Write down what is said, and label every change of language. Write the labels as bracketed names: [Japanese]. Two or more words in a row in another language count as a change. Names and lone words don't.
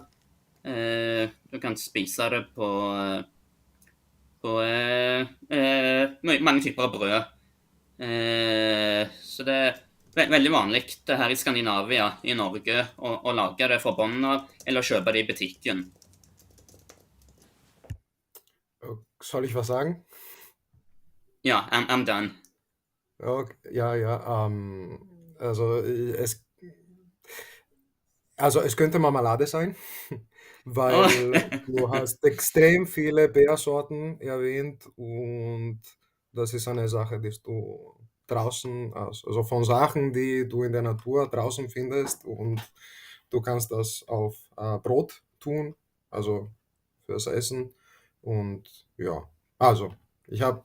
[Norwegian] Du kan spise det på mange typer av brød. Så det er veldig vanlig det her i Skandinavia, i Norge, å lage det fra bånn av, eller kjøpe det i butikken. [German] Soll ich was sagen? Ja, [English] I'm done. [German] Okay, ja. Also es könnte Marmelade sein, weil du hast extrem viele Beersorten erwähnt und das ist eine Sache, die du draußen, also von Sachen, die du in der Natur draußen findest und du kannst das auf Brot tun, also fürs Essen und ja, also ich habe